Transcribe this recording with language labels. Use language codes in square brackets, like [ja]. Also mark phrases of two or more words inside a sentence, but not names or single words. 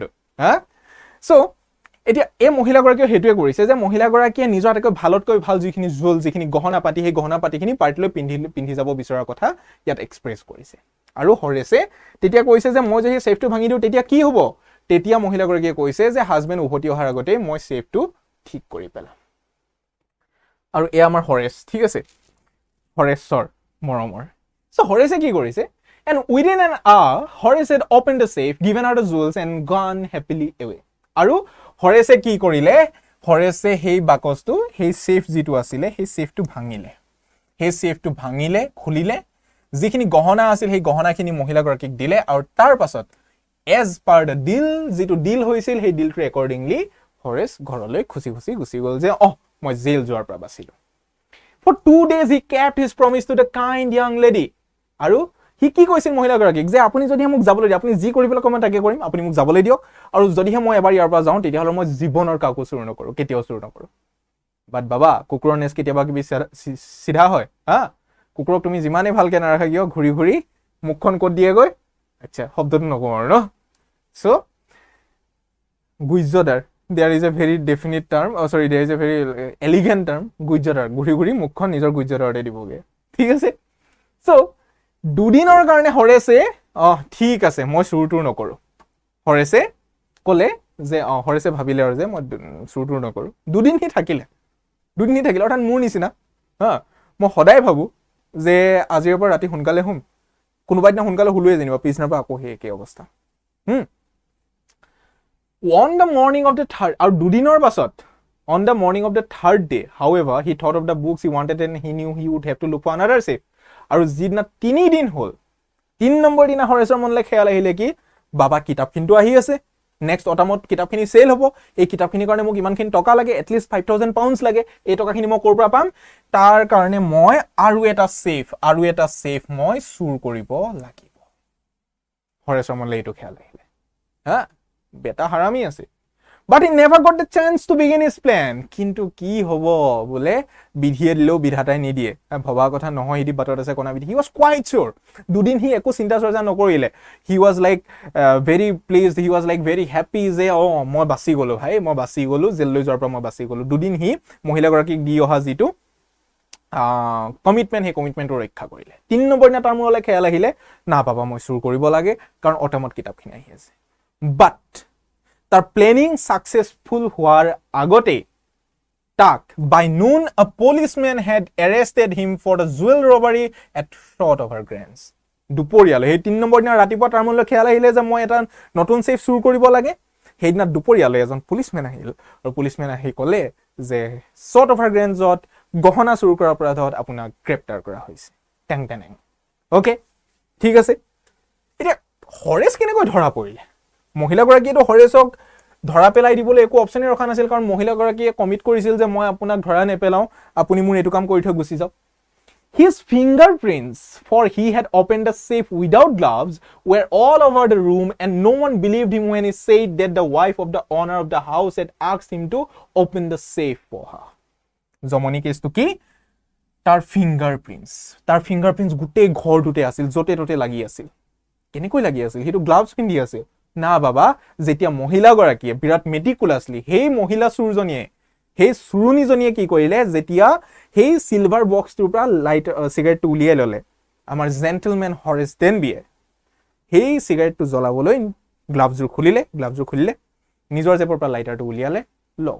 [as] হা, চ' এতিয়া এই মহিলাগৰাকীয়ে সেইটোৱে কৰিছে যে মহিলাগৰাকীয়ে নিজৰ আটাইতকৈ ভালতকৈ ভাল যিখিনি জুৱেল, যিখিনি গহনা পাতি, সেই গহনা পাতিখিনি পাৰ্টিলৈ পিন্ধি যাব বিচৰাৰ কথা ইয়াত এক্সপ্ৰেছ কৰিছে। আৰু হৰেছে তেতিয়া কৈছে যে মই যদি চেফটো ভাঙি দিওঁ তেতিয়া কি হ'ব, তেতিয়া মহিলাগৰাকীয়ে কৈছে যে হাজবেণ্ড উভতি অহাৰ আগতেই মই চেফটো ঠিক কৰি পেলাম। আৰু এয়া আমাৰ হৰেছ, ঠিক আছে, হৰেশ্বৰ মৰমৰ। চ' হৰেছে কি কৰিছে, [en] and within an hour হৰেছে opened the safe, given out the jewels and gone happily away. [as] আৰু হৰেছে কি কৰিলে, হৰেছে সেই বাকচটো, সেই চেফ যিটো আছিলে সেই চেফটো ভাঙিলে, খুলিলে, যিখিনি গহনা আছিল সেই গহনাখিনি মহিলাগৰাকীক দিলে, আৰু তাৰ পাছত [en] as per the deal, [as] যিটো ডিল হৈছিল সেই ডিলটো একৰ্ডিংলি হৰেছ ঘৰলৈ খুচি গুচি গ'ল যে মই জেল যোৱাৰ পৰা বাচিলো। [en] For 2 days he kept his promise to the kind young lady. [as] আৰু সি কি কৈছিল মহিলাগৰাকীক যে আপুনি যদিহে মোক যাবলৈ দিয়ে, আপুনি যি কৰিবলৈ কয় মই তাকে কৰিম, আপুনি মোক যাবলৈ দিয়ক, আৰু যদিহে মই এবাৰ ইয়াৰ পৰা যাওঁ তেতিয়াহ'লে মই জীৱনৰ কাকো চুৰ নকৰোঁ, কেতিয়াও চুৰ নকৰোঁ। বাট বাবা, কুকুৰৰ নেচ কেতিয়াবা কিবি চিধা হয় হা, কুকুৰক তুমি যিমানেই ভালকৈ নাৰাখা কিয় ঘূৰি ঘূৰি মুখখন ক'ত দিয়েগৈ, আচ্ছা শব্দটো নকওঁ আৰু ন। চ' গুজ্জদাৰ, [en] there is a very definite term, there is a very elegant term, [as] গুজ্জদাৰ, ঘূৰি ঘূৰি মুখখন নিজৰ গুজ্জদাৰতে দিবগে, ঠিক আছে। চ' দুদিনৰ কাৰণে হৰেছে ঠিক আছে মই চুৰ তুৰ নকৰোঁ, হৰেছে ক'লে যে হৰেছে ভাবিলে আৰু যে মই চুৰ নকৰোঁ। দুদিন সি থাকিলে অৰ্থাৎ মোৰ নিচিনা হা, মই সদায় ভাবোঁ যে আজিৰ পৰা ৰাতি সোনকালে শুম, কোনোবা দিনা সোনকালে শুলোৱে যেনিবা, পিছদিনাৰ পৰা আকৌ সেই একেই অৱস্থা। [en] On the morning of the third, [as] আৰু দুদিনৰ পাছত, [en] on the morning of the third day, however, he thought of the books he wanted and he knew he would have to look for another safe. [as] আৰু যিদিনা 3 দিন হ'ল, 3 নম্বৰ দিনা হৰেছৰ মনলৈ খেয়াল আহিলে কি বাবা কিতাপখিনিতো আহি আছে, [en] next autumnত [as] কিতাপখিনি চেল হ'ব, এই কিতাপখিনিৰ কাৰণে মোক ইমানখিনি টকা লাগে, [en] at least 5,000 pounds [as] লাগে, এই টকাখিনি মই ক'ৰ পৰা পাম, তাৰ কাৰণে মই আৰু এটা চেফ মই চুৰ কৰিব লাগিব। হৰেছৰ মনলৈ এইটো খেয়াল আহিলে হা, বেটা হাৰামি আছে। [en] But he never got the chance to begin his plan. [as] কিন্তু কি হ'ব বোলে বিধিয়ে দিলেও বিধাতাই নিদিয়ে, ভবা কথা নহয়, সিদি বাটত আছে কণা বিধি। [en] He was quite sure. [as] দুদিন সি একো চিন্তা চৰ্চা নকৰিলে। [en] He was like very pleased, he was like very happy [as] যে মই বাচি গ'লো ভাই, মই বাচি গ'লো, জেললৈ যোৱাৰ পৰা মই বাচি গ'লো। দুদিন সি মহিলাগৰাকীক দি অহা যিটো কমিটমেণ্ট, সেই কমিটমেণ্টটো ৰক্ষা কৰিলে। 3 নম্বৰ দিনা তাৰ মূৰলৈ খেয়াল আহিলে না বাবা মই চুৰ কৰিব লাগে, কাৰণ অটামত কিতাপখিনি আহি আছে। বাট তাৰ প্লেনিং সাকসেসফুল হোৱাৰ আগতেই তাক [en] by noon a policeman had arrested him for the jewel robbery at short of her grants. [as] দুপৰীয়ালৈ, সেই 3 নম্বৰ দিনা ৰাতিপুৱা তাৰ মনলৈ খেয়াল আহিলে যে মই এটা নতুন সেফ চুৰ কৰিব লাগে, সেইদিনা দুপৰীয়ালৈ এজন পুলিচমেন আহিল আৰু পুলিচমেন আহি ক'লে যে [en] short of her grantsত [as] গহনা চুৰ কৰাৰ অপৰাধত আপোনাক গ্ৰেপ্তাৰ কৰা হৈছে। টেং টেং। ওকে, ঠিক আছে। এতিয়া হৰেছ কেনেকৈ ধৰা পৰিলে? মহিলাগৰাকীয়েতো হৰেছক ধৰা পেলাই দিবলৈ একো অপশ্যনেই ৰখা নাছিল, কাৰণ মহিলাগৰাকীয়ে কমিট কৰিছিল যে মই আপোনাক ধৰা নেপেলাওঁ, আপুনি মোৰ এইটো কাম কৰি থৈ গুচি যাওক। [en] His fingerprints, for he had opened the safe without gloves, were all over the room and no one believed him when he said that the wife of the owner of the house had asked him to open the safe for her. [as] জমনি কেছটো কি? তাৰ ফিংগাৰপ্ৰিণ্টছ গোটেই ঘৰটোতে আছিল, য'তে ত'তে লাগি আছিল। কেনেকৈ লাগি আছিল? সেইটো গ্লাভছ পিন্ধি আছিল না বাবা। যেতিয়া মহিলাগৰাকীয়ে বিৰাট মেটিকুলাছলি, সেই মহিলা চুৰজনীয়ে, সেই চুৰণীজনীয়ে কি কৰিলে, যেতিয়া সেই চিলভাৰ বক্সটোৰ পৰা চিগাৰেটটো উলিয়াই ল'লে, আমাৰ জেণ্টলমেন হৰেছ ডেনবিয়ে সেই চিগাৰেটটো জ্বলাবলৈ গ্লাভছযোৰ খুলিলে, নিজৰ জেপৰ পৰা লাইটাৰটো উলিয়ালে, লক।